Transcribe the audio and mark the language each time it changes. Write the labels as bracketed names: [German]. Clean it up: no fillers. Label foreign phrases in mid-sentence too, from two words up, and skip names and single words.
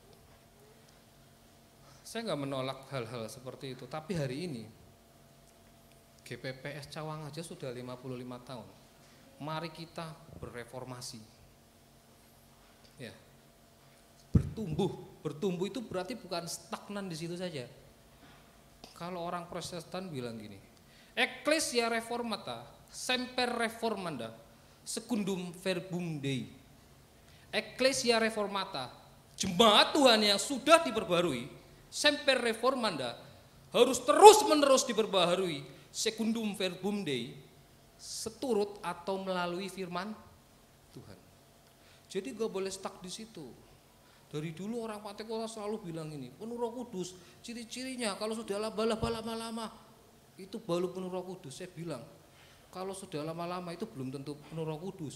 [Indonesian] Saya nggak menolak hal-hal seperti itu, tapi hari ini GPPS Cawang aja sudah 55 tahun. Mari kita bereformasi. Ya. Bertumbuh itu berarti bukan stagnan di situ saja. Kalau orang Protestan bilang gini, [Latin] Ecclesia Reformata, semper reformanda, secundum verbum Dei. Ecclesia Reformata, [Indonesian] jemaat Tuhan yang sudah diperbarui, [Latin] semper reformanda, [Indonesian] harus terus-menerus diperbaharui, [Latin] secundum verbum Dei, [Indonesian] seturut atau melalui firman Tuhan. Jadi gak boleh stuck di situ. Dari dulu orang Pentakosta selalu bilang ini, penuh Roh Kudus, ciri-cirinya kalau sudah lama-lama itu baru penuh Roh Kudus. Saya bilang, kalau sudah lama-lama itu belum tentu penuh Roh Kudus.